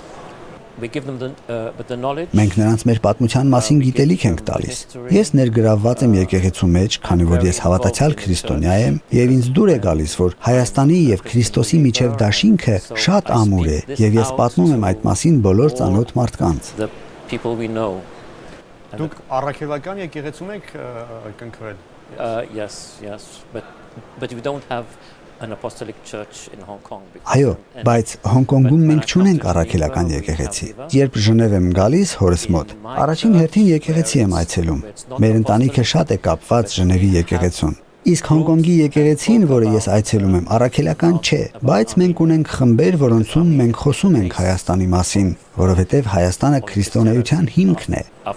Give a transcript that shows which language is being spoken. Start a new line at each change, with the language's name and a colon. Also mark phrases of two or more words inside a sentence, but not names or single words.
Armenian: Մենք նրանց մեր պատմության մասին գիտելիք ենք տալիս։ Ես ներգրավված եմ եկեղեցու մեջ, քանի որ ես հավատացյալ քրիստոնյա եմ, եւ ինձ դուր է գալիս, որ Հայաստանի եւ Քրիստոսի միջև դաշինքը շատ ամուր է, եւ ես պատմում եմ այդ մասին բոլոր ծանոթ մարդկանց։ Դուք առաքելական եկեղեցում եք կնքվել։
English: But we don't have an apostolic church in Hong Kong.
Armenian: Այո, բայց Հոնկոնգում մենք չունենք առաքելական եկեղեցի։ Երբ Ժնև եմ գալիս հորս մոտ, առաջին հերթին եկեղեցի եմ այցելում։ Մեր ընտանիքը շատ է կապված Ժնևի եկեղեցուն։ Իսկ Հոնկոնգի եկեղեցին, որը ես այցելում եմ, առաքելական չէ, բայց մենք ունենք խմբեր, որոնցում մենք խոսում ենք Հայաստանի մասին, որովհետև Հայաստանը քրիստոնեության հիմքն է։